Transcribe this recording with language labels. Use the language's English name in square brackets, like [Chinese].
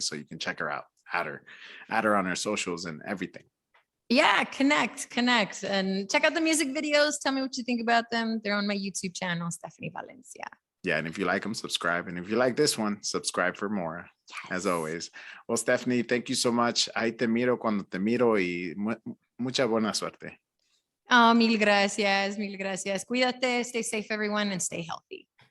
[English] So you can check her out, add her on her socials and everything. Yeah, connect and check out the music videos. Tell me what you think about them. They're on my YouTube channel, Stefni Valencia. Yeah, and if you like them, subscribe. And if you like this one, subscribe for more, as always. Well, Stefni, thank you so much. [Spanish] Ahí te miro cuando te miro y mucha buena suerte. Oh, mil gracias. Cuídate, [English] stay safe, everyone, and stay healthy.